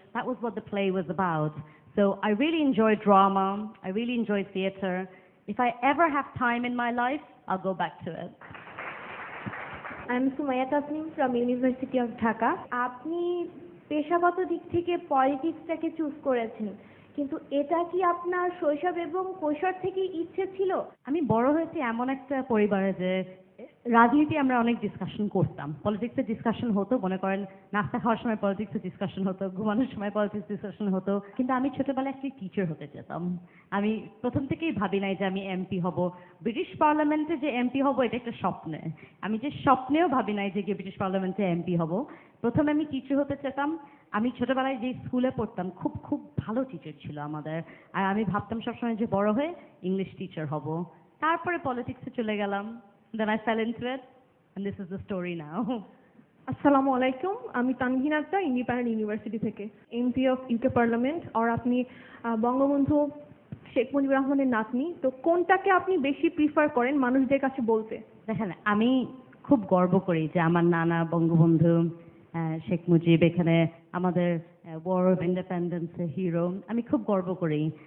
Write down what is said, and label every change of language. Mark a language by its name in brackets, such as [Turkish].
[English] That was what the play was about. So I really enjoy drama. I really enjoy theatre. If I ever have time in my life, I'll go back to it. I'm Sumaya Tasnim from University of Dhaka. [Bangla] আপনি পেশাগত দিক থেকে পলিটিক্সটাকে choose করেছেন, কিন্তু এটা কি আপনার শৈশব এবং কৈশোর থেকে ইচ্ছে ছিল? আমি বড় হয়েছি এমন একটা পরিবারে যে রাজনীতি আমরা অনেক ডিসকাশন করতাম, পলিটিক্সের ডিসকাশন হতো, মনে করেন নাস্তা খাওয়ার সময় পলিটিক্সের ডিসকাশন হতো, ঘুমানোর সময় পলিটিক্স ডিসকাশন হতো। কিন্তু আমি ছোটবেলায় একটি টিচার হতে চেতাম। আমি প্রথম থেকেই ভাবি নাই যে আমি এমপি হব। ব্রিটিশ পার্লামেন্টে যে এমপি হব এটা একটা স্বপ্নে, আমি যে স্বপ্নেও ভাবি নাই যে গিয়ে ব্রিটিশ পার্লামেন্টে এমপি হব। প্রথমে আমি টিচার হতে চেতাম। আমি ছোটবেলায় যে স্কুলে পড়তাম খুব খুব ভালো টিচার ছিল আমাদের, আর আমি ভাবতাম সবসময় যে বড় হয়ে ইংলিশ টিচার হব। তারপরে পলিটিক্সে চলে গেলাম। [English] Then I fell into it, and this is the story now. [Bangla] আসসালামু আলাইকুম, আমি তানভীন আক্তার, ইন্ডিপেন্ডেন্ট ইউনিভার্সিটি থেকে, এমপি অফ ইউকে পার্লামেন্ট। আর আপনি বঙ্গবন্ধু শেখ মুজিবুর রহমানের নাতনি, তো কোনটাকে আপনি বেশি প্রিফার করেন মানুষদের কাছে বলতে? দেখেন, আমি খুব গর্ব করি যে আমার নানা বঙ্গবন্ধু শেখ মুজিব এখানে আমাদের ওয়ার অফ ইন্ডিপেন্ডেন্সের হিরো, আমি খুব গর্ব করি।